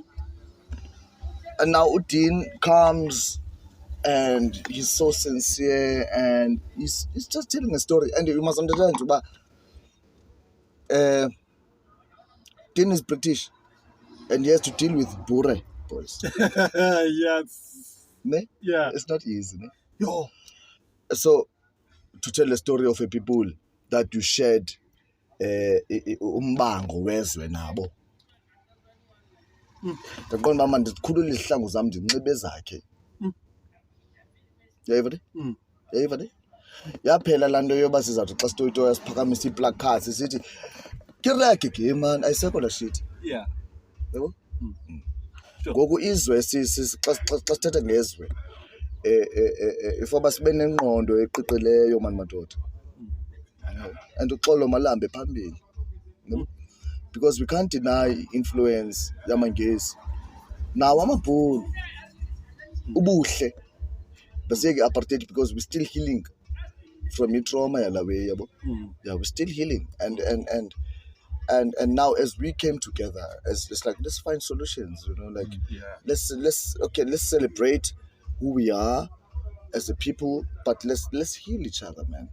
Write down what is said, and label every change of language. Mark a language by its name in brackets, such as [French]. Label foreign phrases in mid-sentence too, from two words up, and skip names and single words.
[English] and now Udin comes and he's so sincere and he's just telling a story, and you must understand but Dean is British and he has to deal with Boere boys. Yes. Ne? Yeah. It's not easy. Ne? Yo. So to tell the story of a people that you shared [Xhosa] umbango wezwe nabo. Ndaqonda mama ndikhulula izihlangu zami ndinxibe zakhe. Yayiva ne? Yayiva ne? Yaphela laa nto yoba sizawuthi xa sitoyitoya siphakamisa iiplakats sithi kireke ke man ayisekho laa shit. [English] Yeah. [Xhosa] Yabo? [English] Sure. [Xhosa] Ngoku izwe xa sithetha ngezwe ifoba sibe nengqondo eqiqileyo mani madoda, and uxolo malambe phambili, [English] because we can't deny influence [Xhosa] yamangesi nawo amabhulu ubuhle basiyeke [English] apartheid, because we're still healing from [Xhosa] i-trauma yala way yabo. [English] Yeah, we're still healing, and now as we came together, it's like, let's find solutions, like Yeah. let's celebrate who we are as a people, but let's heal each other, man.